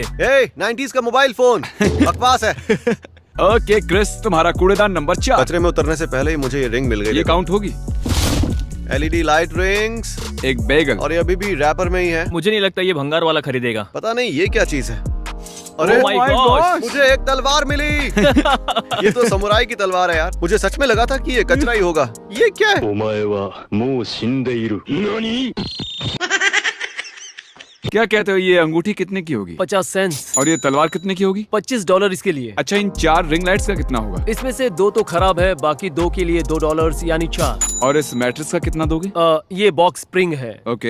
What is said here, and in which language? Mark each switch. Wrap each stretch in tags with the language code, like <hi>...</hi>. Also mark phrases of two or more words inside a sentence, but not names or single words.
<hi>90s का मोबाइल फोन बकवास है। ओके क्रिस, तुम्हारा कूड़ेदान नंबर 4। कचरे में उतरने से पहले ही मुझे ये रिंग मिल गई। ये काउंट होगी।</hi> <en>LED light rings</en> <hi>एक बेगल। और ये अभी भी रैपर में ही है। मुझे नहीं लगता ये भंगार वाला खरीदेगा। पता नहीं ये क्या चीज है। अरे</hi> <en>Oh my gosh!</en> <hi>मुझे एक तलवार मिली। ये तो समुराई की तलवार है यार। मुझे सच में लगा था कि ये कचरा ही होगा। ये क्या है?</hi> <ja>お前はもう死んでいる。何</ja> <hi>क्या कहते हो, ये अंगूठी कितने की होगी? 50 सेंट्स। और ये तलवार कितने की होगी? $25 इसके लिए। अच्छा, इन 4 रिंग लाइट्स का कितना होगा? इसमें से 2 तो खराब है, बाकी 2 के लिए $2 यानी 4। और इस मैट्रेस का कितना दोगे? ये बॉक्स स्प्रिंग है। ओके।</hi>